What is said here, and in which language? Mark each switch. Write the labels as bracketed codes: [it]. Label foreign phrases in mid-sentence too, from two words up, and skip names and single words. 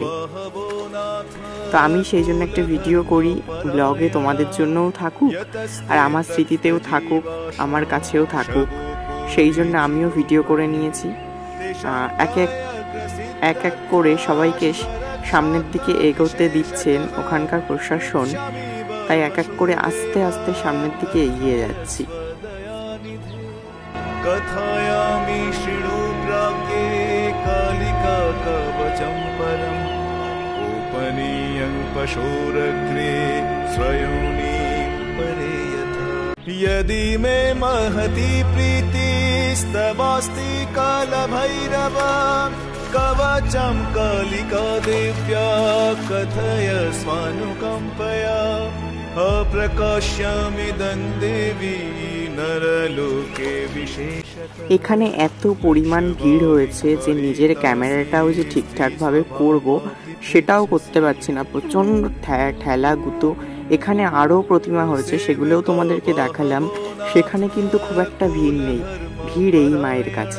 [bn] তো আমি সেই জন্য একটা ভিডিও করি, ব্লগে তোমাদের জন্যও থাকুক আর আমার স্মৃতিতেও থাকুক, আমার কাছেও থাকুক, সেই জন্য আমিও ভিডিও করে নিয়েছি। এক এক করে সবাইকে সামনের দিকে এগোতে দিচ্ছেন ওখানকার প্রশাসন, তাই এক এক করে আস্তে আস্তে সামনের দিকে এগিয়ে যাচ্ছি। [sa] यदि मे महती प्रीतिस्तवास्ति कालभैरव कवचं कालिका देव्या कथय स्वानुकम्पया अप्रकाश्यमिदं देवी नरलोके विशेषतः। [bn] এখানে এত পরিমাণ ভিড় হয়েছে যে নিজের ক্যামেরাটাও যে ঠিকঠাকভাবে করব সেটাও করতে পারছি না, প্রচণ্ড ঠেলা গুতো। এখানে আরও প্রতিমা হয়েছে, সেগুলোও তোমাদেরকে দেখালাম, সেখানে কিন্তু খুব একটা ভিড় নেই। ভিড় এই মায়ের কাছে।